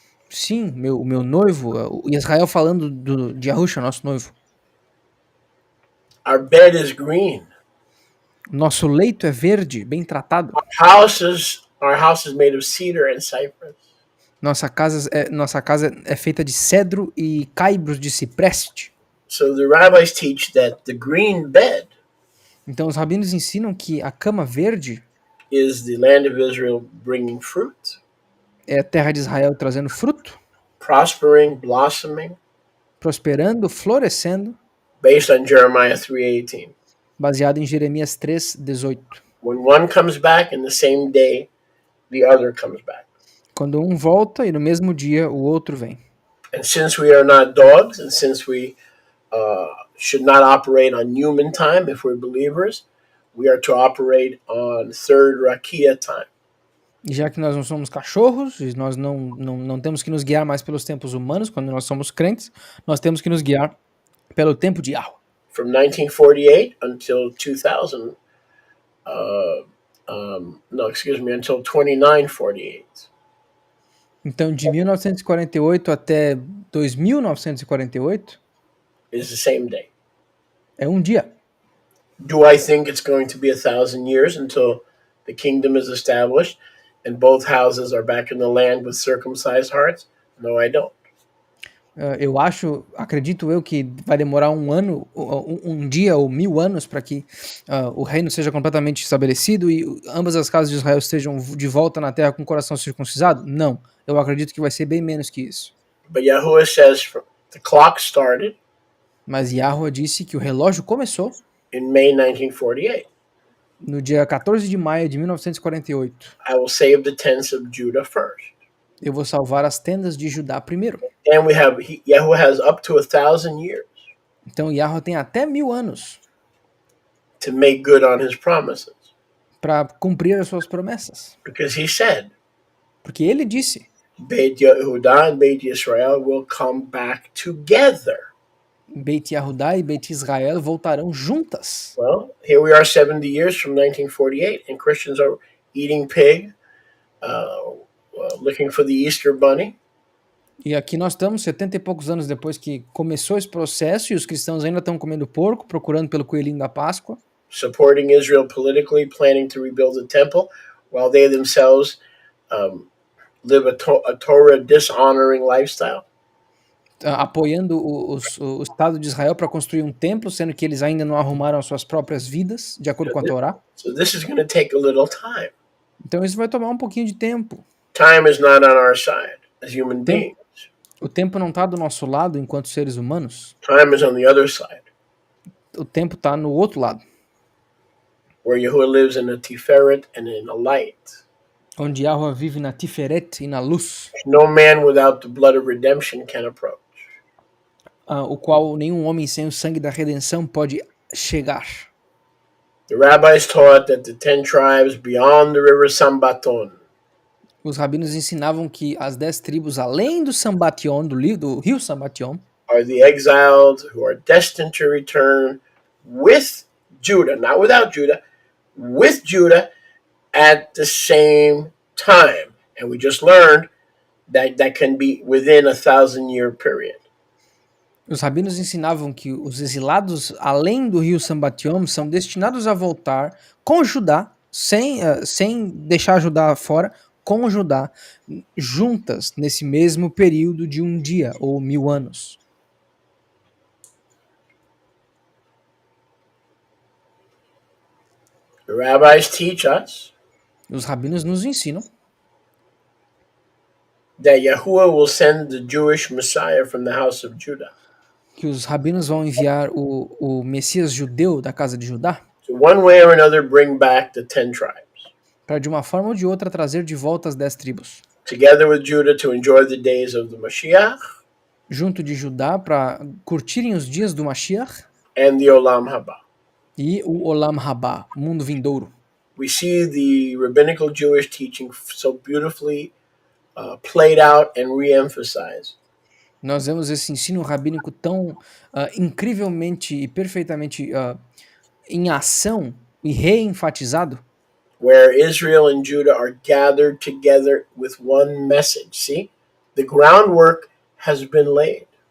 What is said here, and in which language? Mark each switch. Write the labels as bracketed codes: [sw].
[pt] Sim, meu noivo, o Israel falando de Yahusha, nosso noivo. [en] Our bed is green. [pt] Nosso leito é verde, bem tratado. [en] Our house is made of cedar and cypress. [pt] Nossa casa é feita de cedro e caibros de cipreste. [en] So the rabbis teach that the green bed [pt] Então os rabinos ensinam que a cama verde [en] is the land of Israel bringing fruit, [pt] é a terra de Israel trazendo fruto, [en] prospering, blossoming, [pt] prosperando, florescendo, [en] based on Jeremiah 3:18. [pt] baseado em Jeremias 3:18. [en] When one comes back in the same day, the other comes back. [pt] Quando um volta e no mesmo dia o outro vem. [en] And since we are not dogs, and since we should not operate on human time if we're believers, we are to operate on third rakia time. [pt] E já que nós não somos cachorros, e nós não temos que nos guiar mais pelos tempos humanos, quando nós somos crentes, nós temos que nos guiar pelo tempo de Yahweh. [en] From 1948 until 2000, until 2948. [pt] Então, de 1948 até 2948 [en] is the same day. [pt] é um dia. [en] Do I think it's going to be 1,000 years until the kingdom is established and both houses are back in the land with circumcised hearts? No, I don't. [pt] Eu acredito eu que vai demorar um ano, um dia ou 1000 anos para que o reino seja completamente estabelecido e ambas as casas de Israel estejam de volta na terra com o coração circuncisado? Não. Eu acredito que vai ser bem menos que isso. [en] But Yahuwah says the clock started [pt] Mas Yahweh disse que o relógio começou [en] in May 1948. [pt] no dia 14 de maio de 1948. [en] I will save the tents of Judah first. [pt] Eu vou salvar as tendas de Judá primeiro. [en] And Yahuwah has up to 1,000 years [pt] Então Yahweh tem até 1000 anos [en] to make good on his promises. [pt] para cumprir as suas promessas. [en] Because he said, [pt] Porque ele disse, [en] Beit Yehudah and Beit Yisrael will come back together. [pt] Beit Yahudá e Beit Israel voltarão juntas. [en] Well, here we are 70 years from 1948, and Christians are eating pig, looking for the Easter bunny. [pt] E aqui nós estamos 70 e poucos anos depois que começou esse processo e os cristãos ainda estão comendo porco, procurando pelo coelhinho da Páscoa. [en] Supporting Israel politically, planning to rebuild the temple, while they themselves live a Torah dishonoring lifestyle. [pt] Apoiando o Estado de Israel para construir um templo, sendo que eles ainda não arrumaram as suas próprias vidas, de acordo com a Torá. [en] So this is going to take a little time. [pt] Então isso vai tomar um pouquinho de tempo. [en] Time is not on our side as human beings. [pt] O tempo não está do nosso lado enquanto seres humanos. [en] Time is on the other side, [pt] O tempo está no outro lado, [en] where Yahuwah lives in a tiferet and in a light. [pt] onde Yahweh vive na Tiferet e na luz, [en] No man without the blood of redemption can approach. [pt] o qual nenhum homem sem o sangue da redenção pode chegar. [en] The rabbis taught that the 10 tribes beyond the river Sambaton [pt] Os rabinos ensinavam que as 10 tribos, além do Sambation, do rio Sambation, [en] are the exiled who are destined to return with Judah, not without Judah, with Judah at the same time. And we just learned that that can be within a 1,000-year period. [pt] os rabinos ensinavam que os exilados, além do rio Sambation, são destinados a voltar com Judá, sem deixar Judá fora, com Judá, juntas nesse mesmo período de um dia ou 1000 anos. [en] The rabbis teach us [pt] Os rabinos nos ensinam [en] that Yahuwah will send the Jewish Messiah from the house of Judah. [pt] que os rabinos vão enviar o Messias judeu da casa de Judá [en] To one way or another bring back the 10 tribes, [pt] para de uma forma ou de outra trazer de volta as 10 tribos, [en] together with Judah to enjoy the days of the Mashiach [pt] junto de Judá para curtirem os dias do Mashiach [en] and the Olam Haba. [pt] e o Olam Rabá, o mundo vindouro. [en] We see the rabbinical Jewish teaching so beautifully played out and re-emphasized. [pt] Nós vemos esse ensino rabínico tão incrivelmente e perfeitamente em ação e reenfatizado, [en] Where Israel and Judah are gathered together with one message. See, the groundwork has been laid.